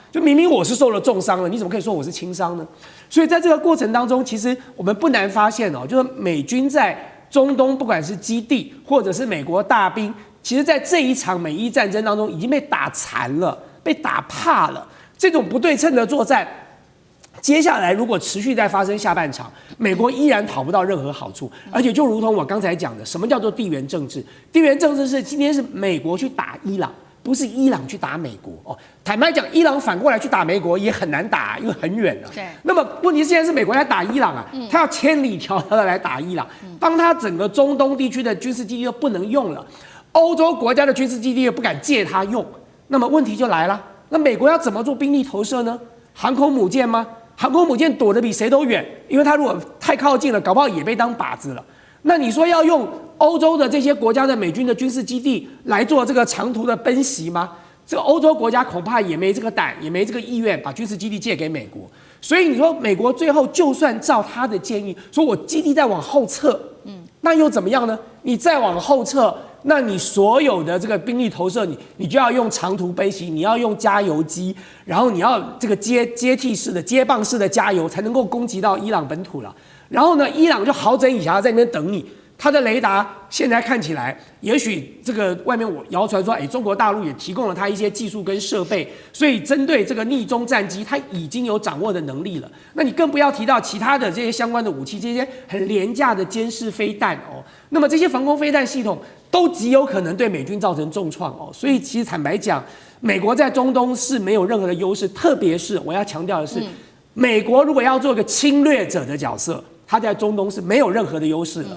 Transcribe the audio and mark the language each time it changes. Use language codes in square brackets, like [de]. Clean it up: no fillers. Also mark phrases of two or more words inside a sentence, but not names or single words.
[zh] 就明明我是受了重傷了，你怎麼可以說我是輕傷呢？所以在這個過程當中，其實我們不難發現哦，就是美軍在中東不管是基地或者是美國大兵，其實在這一場美伊戰爭當中已經被打殘了，被打怕了。這種不對稱的作戰，接下來如果持續再發生下半場，美國依然討不到任何好處。而且就如同我剛才講的，什麼叫做地缘政治？地緣政治是今天是美國去打伊朗，不是伊朗去打美國哦。坦白講，伊朗反過來去打美國也很難打，因為很遠了。对。那麼問題是現在是美國在打伊朗啊，他要千里迢迢的來打伊朗，當他整個中東地區的軍事基地都不能用了，歐洲國家的軍事基地又不敢借他用，那麼問題就來了。那美國要怎麼做兵力投射呢？航空母艦嗎？航空母艦躲得比誰都遠，因為它如果太靠近了，搞不好也被當靶子了。那你說要用歐洲的這些國家的美軍的軍事基地來做這個長途的奔襲嗎？這個歐洲國家恐怕也沒這個膽，也沒這個意願把軍事基地借給美國。所以你說美國最後就算照他的建議，說我基地再往後撤，那又怎麼樣呢？你再往後撤，那你所有的這個兵力投射，你就要用長途奔襲，你要用加油機，然後你要這個接替式的接棒式的加油，才能夠攻擊到伊朗本土了。然後呢，伊朗就好整以暇在那邊等你。他的雷達現在看起來，也許這個外面我謠傳說，中國大陸也提供了他一些技術跟設備，所以針對這個逆中戰機，他已經有掌握的能力了。那你更不要提到其他的這些相關的武器，這些很廉價的監視飛彈哦。那麼這些防空飛彈系統都極有可能對美軍造成重創哦。所以其實坦白講，美國在中東是沒有任何的優勢，特別是我要強調的是，美國如果要做一個侵略者的角色，他在中東是沒有任何的優勢的。